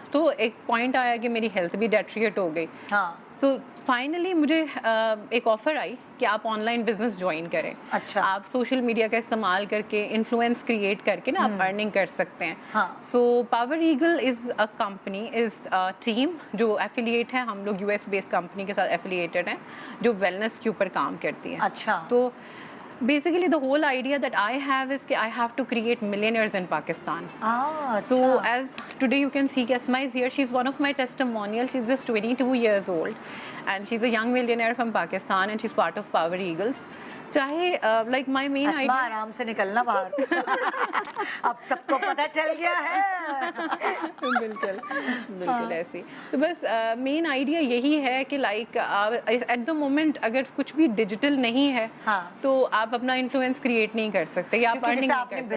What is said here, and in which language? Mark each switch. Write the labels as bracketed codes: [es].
[ur] تو ایک پوائنٹ آیا کہ میری ہیلتھ بھی ڈیٹریٹ ہو گئی. تو فائنلی مجھے ایک آفر آئی کہ آپ آن لائن بزنس جوائن کریں. اچھا. آپ سوشل میڈیا کا استعمال کر کے انفلوئنس کریٹ کر کے نا آپ ارننگ کر سکتے ہیں. [en] so power eagle is a company, is team [ur] جو ایفیلیٹ ہے, ہم لوگ یو ایس بیس کمپنی کے ساتھ ایفیلیٹڈ ہیں جو ویلنس کے اوپر کام کرتی ہے. اچھا. [en] تو basically the whole idea that I have is that I have to create millionaires in Pakistan. So as today you can see Asma is here, she's one of my testimonials. She's just 22 years old and she's a young millionaire from Pakistan and she's part of Power Eagles. چاہے like my man [ur] اسما آرام سے نکلنا باہر, اب سب کو پتہ چل گیا ہے. بالکل بالکل ایسی. تو بس مین آئیڈیا یہی ہے کہ [en] like at the moment [ur] اگر کچھ بھی ڈیجیٹل نہیں ہے تو آپ اپنا انفلوئنس کریٹ نہیں کر سکتے یا آپ ارننگ نہیں کر سکتے.